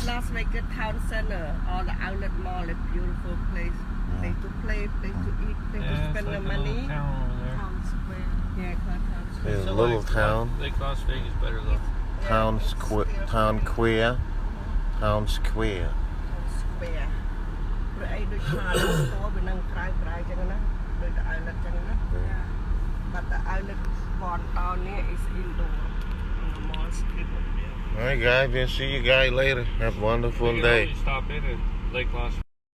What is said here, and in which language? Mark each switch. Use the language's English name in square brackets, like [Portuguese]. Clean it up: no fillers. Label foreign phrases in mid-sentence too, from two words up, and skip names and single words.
[English] is Las Vegas town center. All the outlet mall, a beautiful place. Place to play, place to eat, place to Yeah, it's spend like the a money. little town over there. Town Square. Yeah, called town square. It's a Still little like town. Lake Las Vegas better though. Yeah, Town it's square. still Town pretty. queer. Town square. Town square. [Khmer] ព្រោះអីដូចថាស្គាល់វានឹងក្រៅចឹងណាដូចតែ outlet ចឹងណា [English] Yeah. But the outlet one down here is indoor in the mall strip over there. All right, guys. We'll see you guys later. Have a wonderful We can day. always stop in at Lake Las